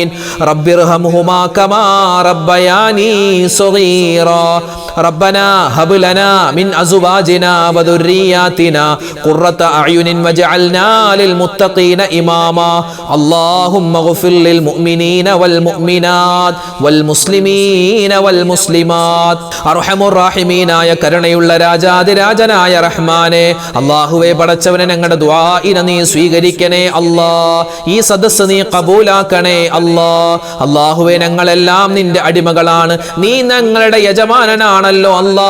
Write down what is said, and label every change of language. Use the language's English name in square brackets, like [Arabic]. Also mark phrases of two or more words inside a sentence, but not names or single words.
[Arabic] رب ارحمهما كما ربياني صغيرا. ربنا هب لنا من أزواجنا وذرياتنا قرة أعين واجعلنا للمتقين إماما. اللهم اغفر للمؤمنين والمؤمنات والمسلمين والمسلمات. أرحم الراحمين [Malayalam] കരുണയുള്ള രാജാതിരാജനായ റഹ്മാനെ, അല്ലാഹുവേ പടച്ചവനെ, ഞങ്ങളുടെ ദുആഇനെ നീ സ്വീകരിക്കണേ അല്ലാ. ഈ സദസ്സ് നീ കബൂലാക്കണേ അല്ലാ. അല്ലാഹുവേ, ഞങ്ങളെല്ലാം നിന്റെ അടിമകളാണ്, നീ ഞങ്ങളുടെ യജമാനനാണല്ലോ അല്ലാ.